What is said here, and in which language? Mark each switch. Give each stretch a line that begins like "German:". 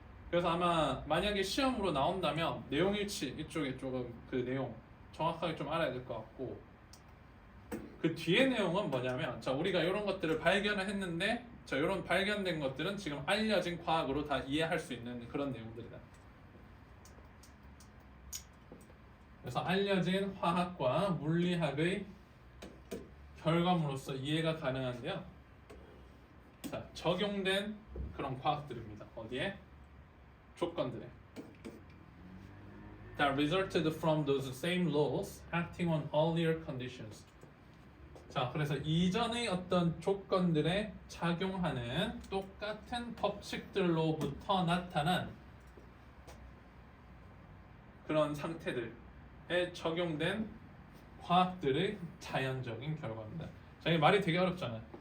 Korean: 그래서 아마 만약에 시험으로 나온다면 내용일치 이쪽에 조금 그 내용 정확하게 좀 알아야 될 것 같고, 그 뒤에 내용은 뭐냐면, 자, 우리가 이런 것들을 발견을 했는데, 자, 이런 발견된 것들은 지금 알려진 과학으로 다 이해할 수 있는 그런 내용들이다. 그래서 알려진 화학과 물리학의 결과물로서 이해가 가능한데요. 자, 적용된 그런 과학들입니다. 어디에? 조건들에.
English: That resulted from those same laws acting on earlier conditions.
Korean: 자, 그래서 이전의 어떤 조건들에 작용하는 똑같은 법칙들로부터 나타난 그런 상태들에 적용된 과학들의 자연적인 결과입니다. 자, 이 말이 되게 어렵잖아요.